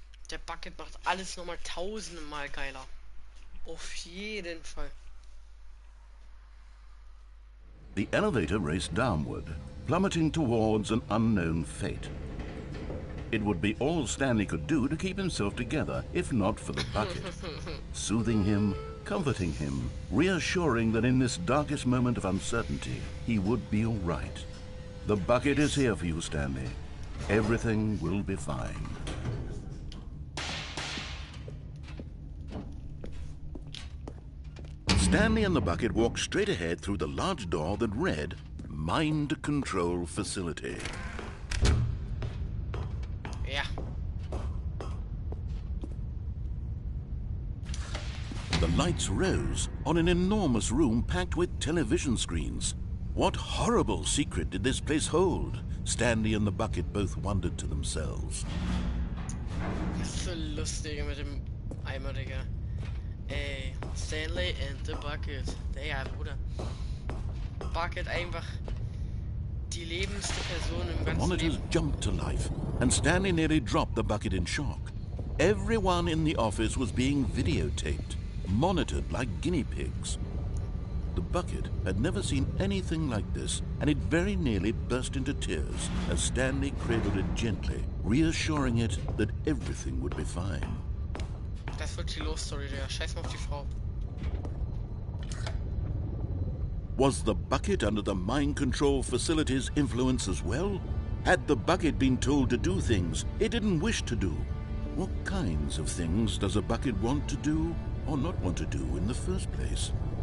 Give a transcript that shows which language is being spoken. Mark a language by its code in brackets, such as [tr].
[de] Der Bucket macht alles nochmal tausendmal geiler. Auf jeden Fall. [en] The elevator raced downward, plummeting towards an unknown fate. It would be all Stanley could do to keep himself together, if not for the bucket. Soothing him, comforting him, reassuring that in this darkest moment of uncertainty, he would be all right. The bucket is here for you, Stanley. Everything will be fine. Stanley and the bucket walked straight ahead through the large door that read, Mind Control Facility. [de] Ja. [en] The lights rose on an enormous room packed with television screens. What horrible secret did this place hold? Stanley and the bucket both wondered to themselves. [de] Das ist so lustig mit dem Eimer, Digga. Ey, [en] Stanley and the Bucket. [de] Ja, Bruder. Bucket einfach die lebendste Person im [en] The [de] ganzen [en] monitors [de] Leben. [en] jumped to life, and Stanley nearly dropped the bucket in shock. Everyone in the office was being videotaped, monitored like guinea pigs. The bucket had never seen anything like this, and it very nearly burst into tears as Stanley cradled it gently, reassuring it that everything would be fine. [de] Das wird die Love-Story, der scheiß mal auf die Frau. [en] Was the bucket under the mind control facility's influence as well? Had the bucket been told to do things it didn't wish to do? What kinds of things does a bucket want to do or not want to do in the first place?